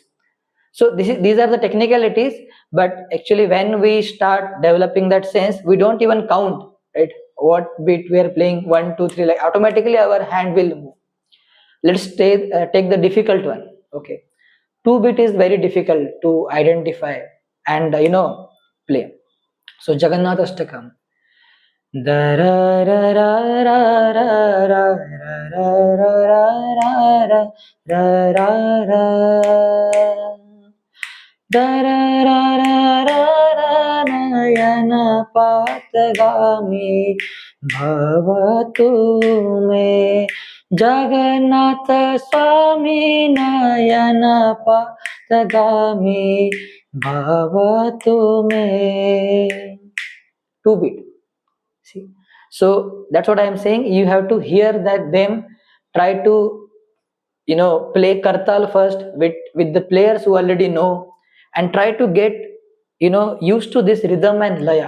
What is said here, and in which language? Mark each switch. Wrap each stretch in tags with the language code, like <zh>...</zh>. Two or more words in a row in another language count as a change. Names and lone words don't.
<en>So these are the technicalities, but actually when we start developing that sense, we don't even count, right, what beat we are playing, 1 2 3, like automatically our hand will move. Let's take the difficult one. Okay, 2 beat is very difficult to identify and play. So Jagannath Ashtakam. Da ra ra ra ra ra ra ra ra ra ra ra ra. Da ra ra ra ra ra</en> <sa>नयन पथगामी भवतु मे. जगन्नाथ स्वामी नयन पथगामी भवतु मे.</sa> <en>2 beat. See, so that's what I am saying. You have to hear that them try to play kartal first with the players who already know, and try to get used to this rhythm and laya.</en>